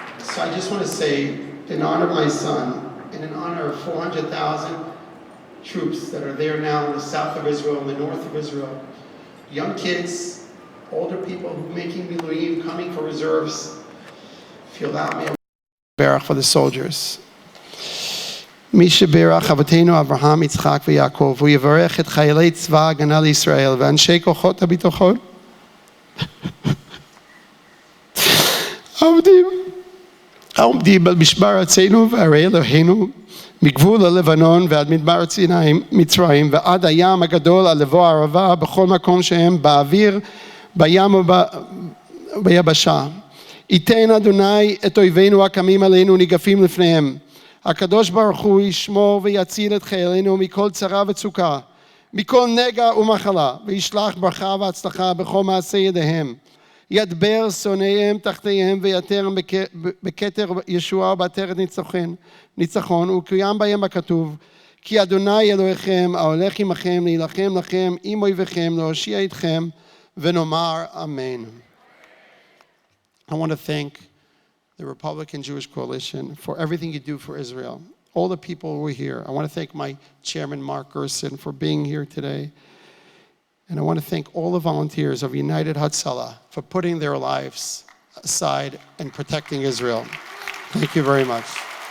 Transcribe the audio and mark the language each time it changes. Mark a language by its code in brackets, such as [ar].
[en] So I just want to say, in honor of my son, and in honor of 400,000 troops that are there now in the south of Israel, in the north of Israel, young kids, older people who are making miluim, coming for reserves, feel that may berach for the soldiers. [he] Misha berach avotenu Avraham, Yitzchak v'Yaakov, hu yivarech et chayalei tzva hagana liYisrael ve'anshei kochot habiטachon העומדים על משמר ארצנו וערי אלוהינו מגבול הלבנון ועד מדבר מצרים ועד הים הגדול על לבוא הערבה בכל מקום שהם באוויר בים וביבשה. ייתן אדוני את אויבינו הקמים עלינו ניגפים לפניהם. הקדוש ברוך הוא ישמור ויציל את חיילינו מכל צרה וצוקה, מכל נגע ומחלה, וישלח ברכה והצלחה בכל מעשה ידיהם. ידבר שונאיהם תחתיהם ויתרם בכתר ישועה ובעטרת ניצחון, וקוים בהם הכתוב, כי אדוני אלוהיכם ההולך עמכם להילחם לכם עם אויביכם להושיע אתכם ונאמר אמן. [en] I want to thank the Republican Jewish Coalition for everything you do for Israel. All the people who are here. I want to thank my chairman, Mark Gerson, for being here today. And I want to thank all the volunteers of United Hatzalah for putting their lives aside and protecting Israel. Thank you very much.